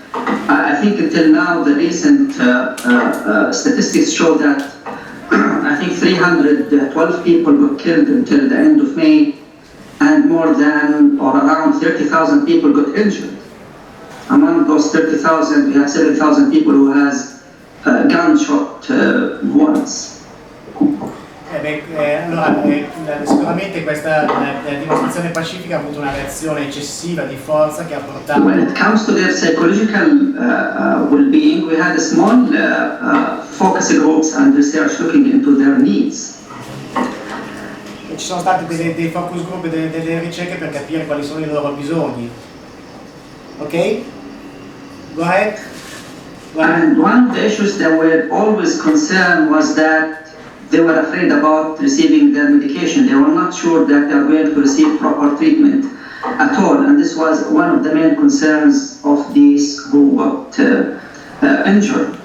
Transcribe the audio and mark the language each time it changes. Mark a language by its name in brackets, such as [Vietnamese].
[English] I think until now the recent statistics show that I think 312 people got killed until the end of May, and more than or around 30,000 people got injured. Among those 30,000, we have 7,000 people who has gunshot wounds. [Italian] Allora, sicuramente questa dimostrazione pacifica ha avuto una reazione eccessiva di forza che ha portato... [English] When it comes to their psychological well-being, we had a small focus groups and research looking into their needs. [Italian] Ci sono stati dei focus group e delle ricerche per capire quali sono i loro bisogni. [English] Ok? Go ahead. And one of the issues that were always concerned was that they were afraid about receiving their medication. They were not sure that they are going to receive proper treatment at all. And this was one of the main concerns of these who got injured.